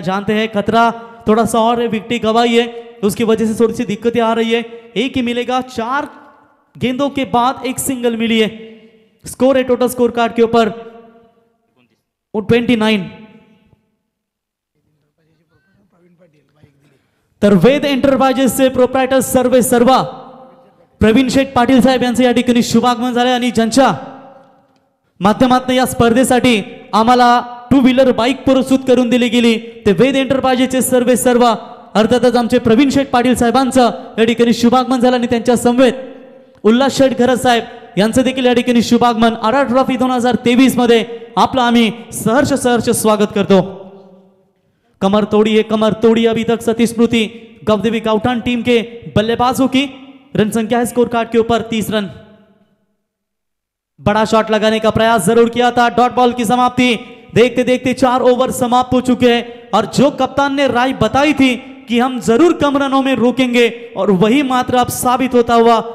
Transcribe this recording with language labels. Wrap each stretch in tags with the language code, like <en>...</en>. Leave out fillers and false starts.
<hi>जानते हैं खतरा थोड़ा सा और है, विकेट गवाई है, उसकी वजह से थोड़ी सी दिक्कतें आ रही है। एक ही मिलेगा, 4 गेंदों के बाद एक सिंगल मिली है। स्कोर है टोटल स्कोर कार्ड के ऊपर 29।</hi> <mr>तर वेद एंटरप्राइजेस से प्रोप्रायटर सर्वे सर्वा प्रवीण शेठ पाटील साहेब यांचे या ठिकाणी शुभागमन झाले, आणि ज्यांच्या माध्यमातून या स्पर्धेसाठी आम्हाला 2 व्हीलर बाईक पुरस्कृत करून दिली गेली ते वेद एंटरप्राइजेसचे सर्वे सर्वा, अर्थातच आमचे प्रवीण शेठ पाटील साहेबांचं या ठिकाणी शुभागमन झालं, आणि त्यांच्या समवेत उल्हास शेठ घरत साहेब यांचं देखील या ठिकाणी शुभागमन। आरा ट्रॉफी 2023 मध्ये आपलं आम्ही सहर्ष स्वागत करतो।</mr> <hi>कमर तोड़ी अभी तक सतीश स्मृति गवदेवी गाउठान टीम के बल्लेबाजों की। रन संख्या है स्कोर कार्ड के ऊपर 30 रन। बड़ा शॉट लगाने का प्रयास जरूर किया था, डॉट बॉल की समाप्ति। देखते देखते 4 ओवर समाप्त हो चुके हैं, और जो कप्तान ने राय बताई थी कि हम जरूर कम रनों में रोकेंगे, और वही मात्र अब साबित होता हुआ।</hi>